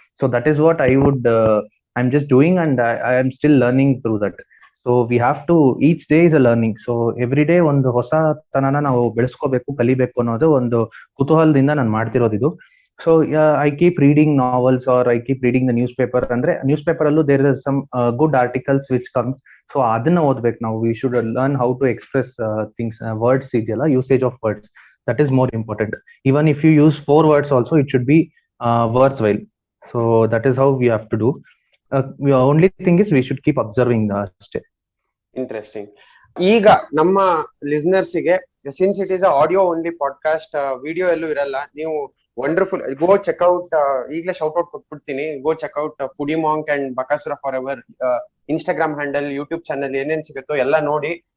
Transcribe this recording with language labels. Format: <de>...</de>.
<en>So that is what I'm just doing, and I am still learning through that. So we have to, each day is a learning. So every day</en> <kn>ಒಂದು ಹೊಸತನನ ನಾವು ಬೆಳೆಸ್ಕೋಬೇಕು, ಕಲಿಬೇಕು ಅನ್ನೋದು ಒಂದು ಕುತೂಹಲದಿಂದ ನಾನು ಮಾಡ್ತಿರೋದಿದು.</kn> <en>So I keep reading novels or I keep reading the newspaper.</en> <kn>ಅಂದ್ರೆ news paper ಅಲ್ಲೂ</kn> <en>there is some good articles which comes.</en> <kn>So ಅದನ್ನ ಓದ್ಬೇಕು ನಾವು.</kn> <en>We should learn how to express things, words</en> <kn>ಇದೆಯಲ್ಲ,</kn> <en>usage of words. That is more important. Even if you use 4 words also, it should be worthwhile. So that is how we have to do. The only thing is we should keep observing</en> <kn>ಅಷ್ಟೇ.</kn> <en>Interesting.</en> <kn>ಈಗ ನಮ್ಮ listeners ಗೆ,</kn> <en>since it is audio only podcast,</en> <kn>video ಎಲ್ಲೂ ಇರಲ್ಲ, ನೀವು wonderful</kn> <en>go check out, ಈಗಲೇ shout out ಕೊಟ್ಬಿಡ್ತೀನಿ, go check out foodie monk and Bakasura for ever Instagram handle,</en> <kn>YouTube channel, ಏನೇನ್ ಸಿಗುತ್ತೋ ಎಲ್ಲ ನೋಡಿ.</kn>